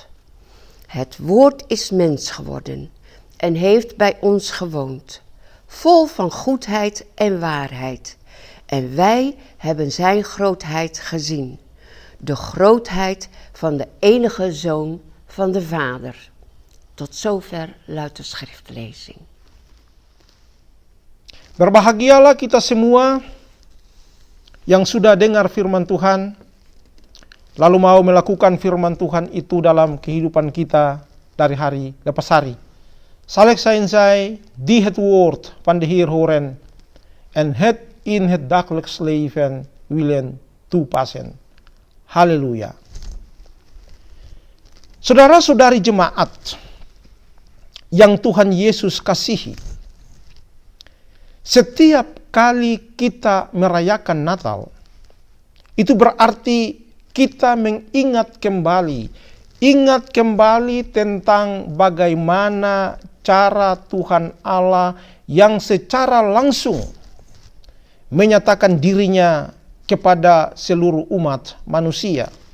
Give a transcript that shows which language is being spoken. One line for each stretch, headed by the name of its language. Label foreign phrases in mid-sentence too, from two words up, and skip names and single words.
Dutch: Het woord is mens geworden en heeft bij ons gewoond, vol van goedheid en waarheid. En wij hebben zijn grootheid gezien, de grootheid van de enige Zoon van de Vader. Tot zover luidt de schriftlezing.
Indonesian: Berbahagialah kita semua yang sudah dengar firman Tuhan, lalu mau melakukan firman Tuhan itu dalam kehidupan kita dari hari lepas hari.
Dutch: Zal zijn zij die het woord van de Heer horen en het in het dagelijks leven willen toepassen.
Indonesian: Haleluya. Saudara-saudari jemaat yang Tuhan Yesus kasihi, setiap kali kita merayakan Natal, itu berarti kita mengingat kembali tentang bagaimana cara Tuhan Allah yang secara langsung menyatakan dirinya kepada seluruh umat manusia.